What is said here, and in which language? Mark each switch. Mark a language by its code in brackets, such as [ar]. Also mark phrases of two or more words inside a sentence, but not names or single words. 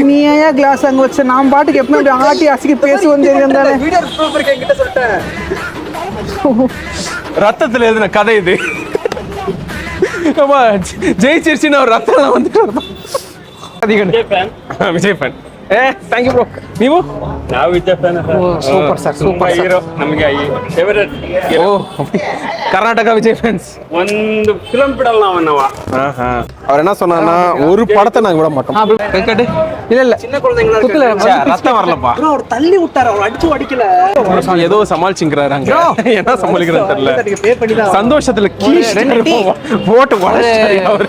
[ta] நீ ஏன் கிளாஸ் அங்க வச்ச? நான் பாட்டுக்கு எப்படி ஆட்டி அசிக்கி பேசுவோம் தெரியும். ரத்தத்துல எழுதின கதை இது. ஜெயிச்சிருச்சுன்னு அவர் ரத்தம் வந்துட்டு விஜய் ஃபேன். [en] Thank you bro. [kn] ನೀವು? ನಾವು ವಿಜಯ್ ಫ್ಯಾನ್ [en] Super sir, super sir. [kn] ಹೀರೋ ನಮಗೆ ಫೇವರೇಟ್. [ta] ಓ கர்நாடகா விஜய் ஃபேன்ஸ். [kn] ಒಂದು ಫಿಲಂ ಬಿಡಲ್ಲ ನಾವು. [ta] அவர் என்ன சொன்னான்னா ஒரு படத்தை நாங்க விட மாட்டோம். வெங்கட் இல்ல இல்ல சின்ன குழந்தைங்களா குத்துல ரத்தம் வரலப்பா. ப்ரோ அவர் தள்ளி விட்டாரு, அவர் அடிச்சு அடிக்கல. ஏதோ சமாளிச்சுங்கிறாரு அங்க. என்ன சமாளிக்கிறாரு தெரியல. நீங்க பே பண்ணி தான் சந்தோஷத்துல கீழே போட்டு வளைச்சாரு அவரு.